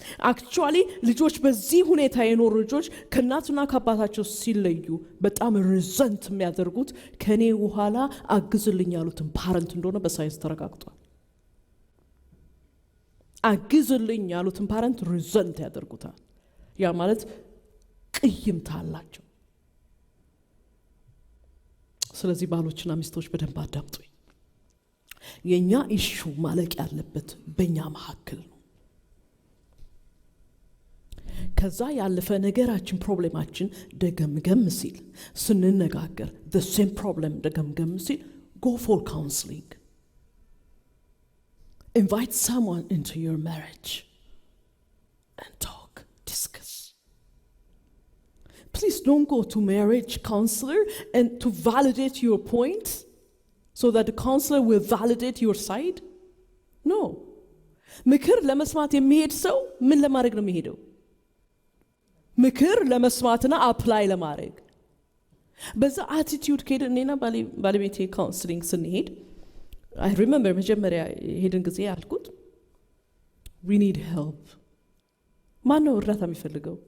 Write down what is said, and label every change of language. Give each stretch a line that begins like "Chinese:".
Amharic: actually ልጆች በዚህ ሁኔታ የኖሩ ልጆች ከእናትና ከአባታቸው ሲለዩ በጣም ሪዘንት የሚያደርጉት ከኔ በኋላ አግዝልኝ ያሉትን ፓረንት እንደሆነ በሳይንስ ተረጋግጧል። አግዝልኝ ያሉትን ፓረንት ሪዘንት ያደርጉታል። ያ ማለት ቅይምታ አላቸው። ስለዚህ ባሎችና ሚስቶች በደንብ አዳምጡኝ። የኛ ኢሹ ማለቅ ያለበት በእኛ መካከል ነው። ከዛ ያለፈ ነገራችን ፕሮብሌማችን ደገምገም ሲል ስንነጋገር the same problem ደገምገም ሲል go for counseling.
English: Invite someone into your marriage and talk, discuss. Please don't go to marriage counselor and to validate your point so that the counselor will validate your side.
Amharic: ኖ ምክር ለመስማት የሚሄድ ሰው ምን ለማድረግ ነው የሚሄደው? ምክር ለመስማትና አፕላይ ለማድረግ። በዛ አቲቲዩድ ከሄደ እኔና ባለቤቴ ካውንስሊንግ ስንሄድ I remember መጀመሪያ ሄድን ጊዜ ያልኩት we need help። ማን ነው እርዳታ የሚፈልገው?